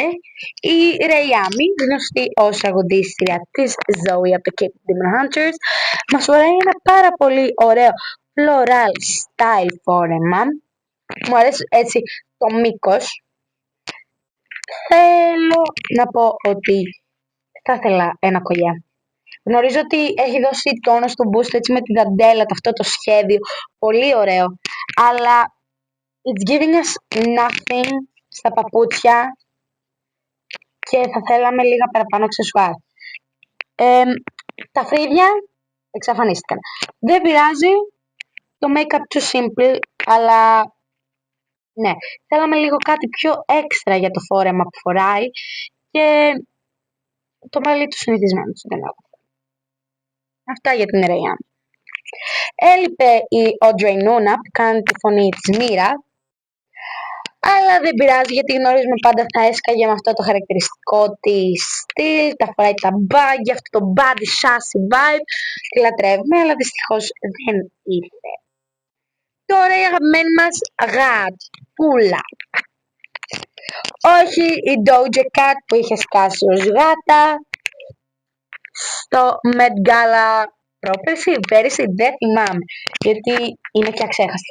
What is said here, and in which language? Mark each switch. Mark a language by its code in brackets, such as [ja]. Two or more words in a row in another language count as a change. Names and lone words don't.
[el] Η Ρεϊάμι, γνωστή ως αγωνίστρια της Zoe από το Keep Demon Hunters, μας φοράει ένα πάρα πολύ ωραίο [en] floral style [el] φόρεμα. Μου αρέσει έτσι το μήκος. Θέλω να πω ότι θα ήθελα ένα κολλιέ. Γνωρίζω ότι έχει δώσει τόνο στο boost έτσι με τη δαντέλα, αυτό το σχέδιο. Πολύ ωραίο. Αλλά [en] it's giving us nothing [el] στα παπούτσια και θα θέλαμε λίγα παραπάνω αξεσουάρ. Τα φρύδια εξαφανίστηκαν. Δεν πειράζει, το [en] make-up too simple, [el] αλλά ναι, θέλαμε λίγο κάτι πιο έξτρα για το φόρεμα που φοράει και το μαλλί του συνηθισμένο στην Ελλάδα. Αυτά για την Ρεϊάν. Έλειπε η Audrey Nuna που κάνει τη φωνή της Μύρα, αλλά δεν πειράζει γιατί γνωρίζουμε πάντα θα έσκαγε με αυτό το χαρακτηριστικό της στυλ, τα φοράει τα μπάγκια, αυτό το [en] body sassy vibe, [el] τη λατρεύουμε, αλλά δυστυχώς δεν ήρθε. Τώρα η αγαπημένη μας γατούλα. Όχι η Doja Cat που είχε σκάσει ως γάτα στο Met Gala πέρυσι, δεν θυμάμαι, γιατί είναι και αξέχαστη.